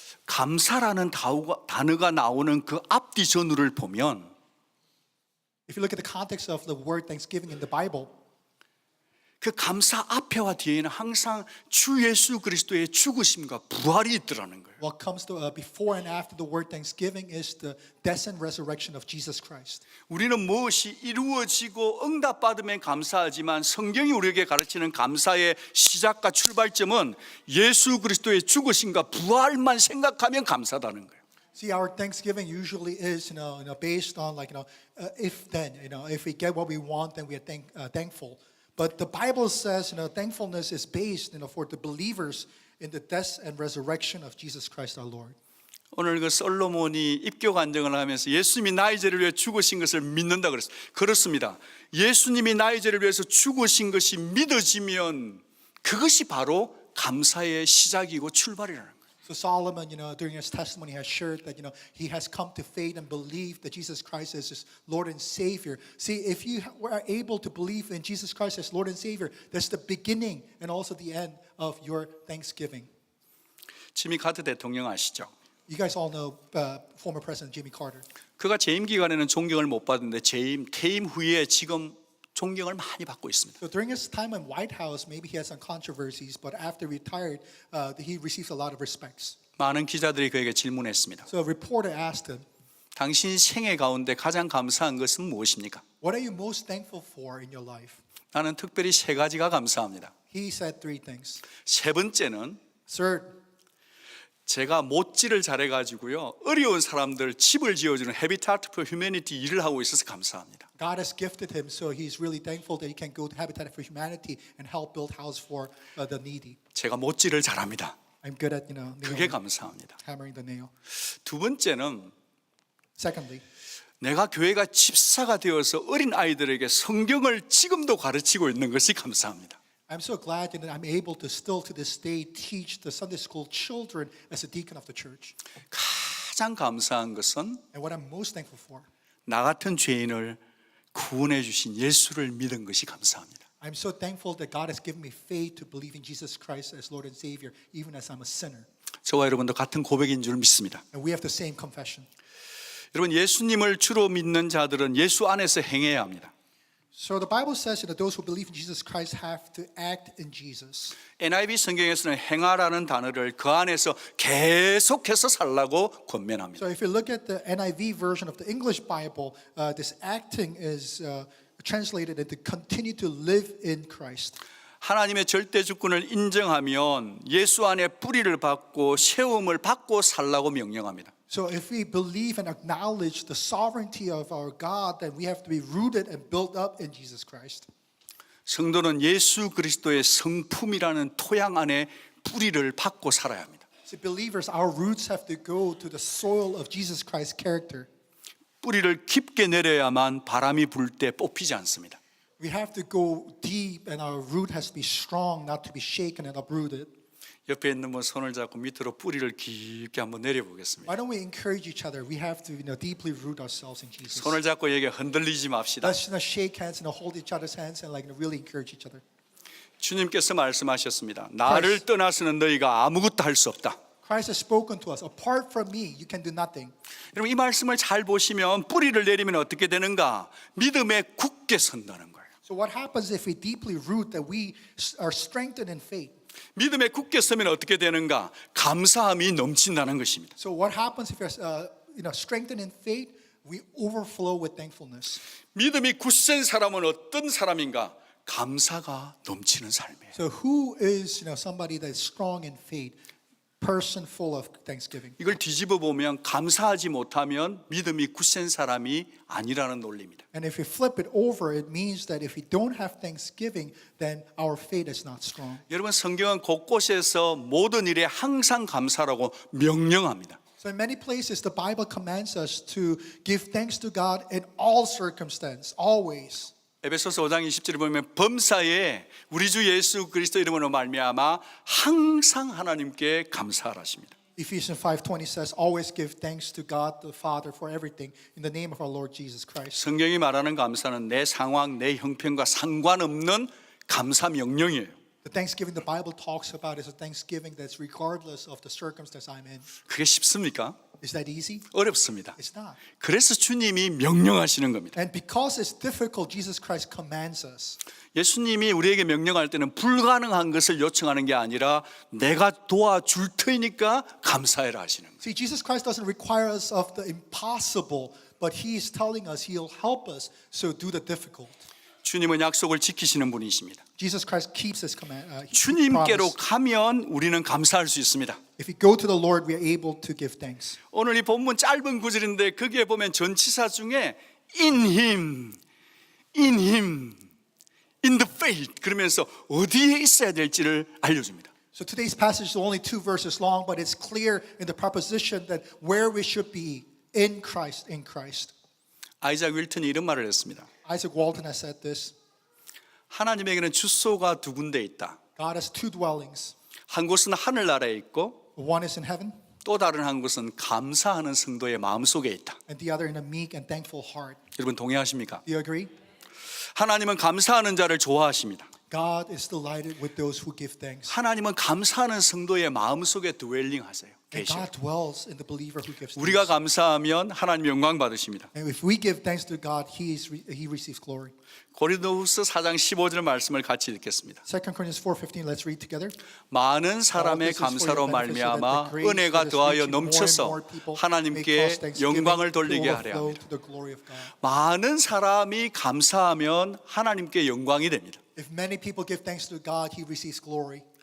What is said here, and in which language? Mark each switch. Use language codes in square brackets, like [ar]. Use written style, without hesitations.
[ko] 감사라는 단어가 나오는 그 앞뒤 전후를 보면 [en] If you look at the context of the word Thanksgiving in the Bible, [ko] 그 감사 앞에와 뒤에는 항상 주 예수 그리스도의 죽으심과 부활이 있더라는 거예요. [en] what comes to before and after the word Thanksgiving is the death and resurrection of Jesus Christ. [ko] 우리는 무엇이 이루어지고 응답받으면 감사하지만 성경이 우리에게 가르치는 감사의 시작과 출발점은 예수 그리스도의 죽으심과 부활만 생각하면 감사하다는 거예요. [en] See, our Thanksgiving usually is, based on if then, if we get what we want, then we are thankful. But the Bible says, thankfulness is based, for the believers in the death and resurrection of Jesus Christ our Lord. [ko] 오늘 그 솔로몬이 입교 간증을 하면서 예수님이 나의 죄를 위해 죽으신 것을 믿는다 그랬어요. 그렇습니다. 예수님이 나의 죄를 위해서 죽으신 것이 믿어지면 그것이 바로 감사의 시작이고 출발이라는 거예요. [en] So Solomon, during his testimony has shared that, he has come to faith and believe that Jesus Christ is his Lord and Savior. See, if you are able to believe in Jesus Christ as Lord and Savior, that's the beginning and also the end of your Thanksgiving. [ko] 지미 카터 대통령 아시죠? [en] You guys all know former President Jimmy Carter. [ko] 그가 재임 기간에는 존경을 못 받는데 퇴임 후에 지금 존경을 많이 받고 있습니다. [en] So during his time in White House, maybe he had some controversies, but after retired, he receives a lot of respects. [ko] 많은 기자들이 그에게 질문했습니다. [en] So a reporter asked him, [ko] 당신 생애 가운데 가장 감사한 것은 무엇입니까? [en] what are you most thankful for in your life? [ko] 나는 특별히 세 가지가 감사합니다. [en] He said three things. [ko] 세 번째는 [en] Third, [ko] 제가 못질을 잘해가지고요 어려운 사람들 집을 지어주는 Habitat for Humanity 일을 하고 있어서 감사합니다. [en] God has gifted him, so he's really thankful that he can go to Habitat for Humanity and help build house for the needy. [ko] 제가 못질을 잘합니다. [en] I'm good at [ko] 그게 감사합니다. [en] hammering the nail. [ko] 두 번째는 [en] Secondly, [ko] 내가 교회가 집사가 되어서 어린 아이들에게 성경을 지금도 가르치고 있는 것이 감사합니다. [en] I'm so glad that I'm able to still to this day teach the Sunday school children as a deacon of the church. [ko] 가장 감사한 것은 [en] And what I'm most thankful for, [ko] 나 같은 죄인을 구원해 주신 예수를 믿은 것이 감사합니다. [en] I'm so thankful that God has given me faith to believe in Jesus Christ as Lord and Savior, even as I'm a sinner. [ko] 저와 여러분도 같은 고백인 줄 믿습니다. [en] And we have the same confession. [ko] 여러분, 예수님을 주로 믿는 자들은 예수 안에서 행해야 합니다. [en] So the Bible says that those who believe in Jesus Christ have to act in Jesus. [ko] NIV 성경에서는 행하라는 단어를 그 안에서 계속해서 살라고 권면합니다. [en] So if you look at the NIV version of the English Bible, this acting is translated into continue to live in Christ. [ko] 하나님의 절대 주권을 인정하면 예수 안에 뿌리를 받고 세움을 받고 살라고 명령합니다. [en] So if we believe and acknowledge the sovereignty of our God, then we have to be rooted and built up in Jesus Christ. [ko] 성도는 예수 그리스도의 성품이라는 토양 안에 뿌리를 받고 살아야 합니다. [en] So believers, our roots have to go to the soil of Jesus Christ's character. [ko] 뿌리를 깊게 내려야만 바람이 불 때 뽑히지 않습니다. [en] We have to go deep and our root has to be strong, not to be shaken and uprooted. [ko] 옆에 있는 분 손을 잡고 밑으로 뿌리를 깊게 한번 내려보겠습니다. [en] Why don't we encourage each other? We have to deeply root ourselves in Jesus. [ko] 손을 잡고 얘기 흔들리지 맙시다. [en] Let's shake hands and hold each other's hands and really encourage each other. [ko] 주님께서 말씀하셨습니다. 나를 떠나서는 너희가 아무것도 할 수 없다. [en] Christ has spoken to us. Apart from me, you can do nothing. [ko] 여러분, 이 말씀을 잘 보시면 뿌리를 내리면 어떻게 되는가? 믿음에 굳게 선다는 거예요. [en] So what happens if we deeply root that we are strengthened in faith? [ko] 믿음에 굳게 서면 어떻게 되는가? 감사함이 넘친다는 것입니다. [en] So what happens if we're strengthened in faith? We overflow with thankfulness. [ko] 믿음이 굳센 사람은 어떤 사람인가? 감사가 넘치는 삶이에요. [en] So who is somebody that is strong in faith? Person full of thanksgiving. [ko] 이걸 뒤집어 보면 감사하지 못하면 믿음이 굳센 사람이 아니라는 논리입니다. [en] And if we flip it over, it means that if we don't have thanksgiving, then our faith is not strong. [ko] 여러분, 성경은 곳곳에서 모든 일에 항상 감사라고 명령합니다. [en] So in many places, the Bible commands us to give thanks to God in all circumstance, always. [ko] 에베소서 5장 20절에 보면 범사에 우리 주 예수 그리스도 이름으로 말미암아 항상 하나님께 감사하라십니다. [en] Ephesians 5:20 says, always give thanks to God the Father for everything in the name of our Lord Jesus Christ. [ko] 성경이 말하는 감사는 내 상황, 내 형편과 상관없는 감사 명령이에요. [en] The thanksgiving the Bible talks about is a thanksgiving that's regardless of the circumstance I'm in. [ko] 그게 쉽습니까? [en] Is that easy? [ko] 어렵습니다. [en] It's not. [ko] 그래서 주님이 명령하시는 겁니다. [en] And because it's difficult, Jesus Christ commands us. [ko] 예수님이 우리에게 명령할 때는 불가능한 것을 요청하는 게 아니라 내가 도와줄 테니까 감사해라 하시는 거예요. [en] See, Jesus Christ doesn't require us of the impossible, but He is telling us He'll help us, so do the difficult. [ko] 주님은 약속을 지키시는 분이십니다. [en] Jesus Christ keeps His command. [ko] 주님께로 [en] promise. [ko] 가면 우리는 감사할 수 있습니다. [en] If we go to the Lord, we are able to give thanks. [ko] 오늘 이 본문 짧은 구절인데 거기에 보면 전치사 중에 [en] in him, in the faith [ko] 그러면서 어디에 있어야 될지를 알려줍니다. [en] So today's passage is only 2 verses long, but it's clear in the proposition that where we should be in Christ, in Christ. [ko] 아이작 윌턴이 이런 말을 했습니다. [en] Isaac Walton has said this. [ko] 하나님에게는 주소가 두 군데 있다. [en] God has two dwellings. [ko] 한 곳은 하늘나라에 있고 [en] One is in heaven, [ko] 또 다른 한 곳은 감사하는 성도의 마음속에 있다. [en] and the other in a meek and thankful heart. [ko] 여러분 동의하십니까? [en] Do you agree? [ko] 하나님은 감사하는 자를 좋아하십니다. [en] God is delighted with those who give thanks. [ko] 하나님은 감사하는 성도의 마음속에 드웰링 하세요. [en] And [ko] 계셔요. [en] God dwells in the believer who gives [ko] 우리가 [en] thanks. [ko] 감사하면 하나님 영광 받으십니다. [en] And if we give thanks to God, He receives glory. [ko] 고린도후서 4장 15절 말씀을 같이 읽겠습니다. [en] 2 Corinthians 4:15. Let's read together. [ko] 많은 사람의 감사로 말미암아 은혜가 더하여 넘쳐서 하나님께 영광을 돌리게 하려 합니다. 많은 사람이 감사하면 하나님께 영광이 됩니다. [en] If many people give thanks to God, He receives glory.